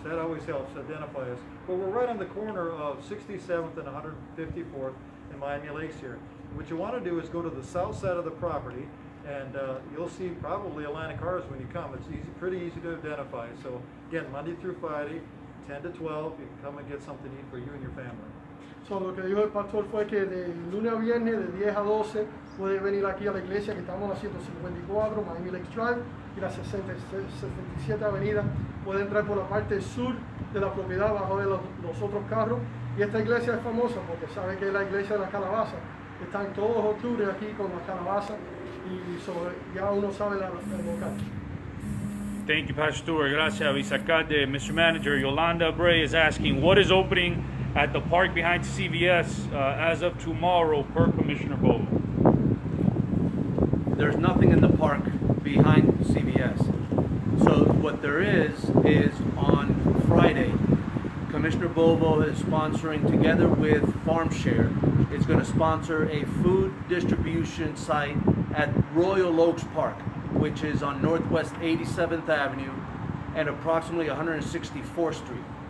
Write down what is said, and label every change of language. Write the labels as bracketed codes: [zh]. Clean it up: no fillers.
[en] That always helps identify us. But we're right on the corner of 67th and 154th in Miami Lakes here. What you want to do is go to the south side of the property, and you'll see probably a line of cars when you come. It's pretty easy to identify. So again, Monday through Friday, 10 to 12, you can come and get something to eat for you and your family. So, [es] lo que dijo el pastor fue que de lunes a viernes, de 10 a 12, puede venir aquí a la iglesia que estamos en la 154, Miami Lakes Drive, y la 67 Avenida. Puede entrar por la parte sur de la propiedad, bajo de los otros carros. Y esta iglesia es famosa porque sabe que es la iglesia de la calabaza. Están todos octubre aquí con la calabaza y ya uno sabe el local. [en] Thank you, Pastor Stewart. [es] Gracias, Vicealcalde. [en] Mr. Manager, Yolanda Bray is asking, what is opening at the park behind CVS as of tomorrow per Commissioner Bobo? There's nothing in the park behind CVS. So what there is on Friday, Commissioner Bobo is sponsoring, together with Farm Share, is going to sponsor a food distribution site at Royal Oaks Park, which is on Northwest 87th Avenue and approximately 164th Street.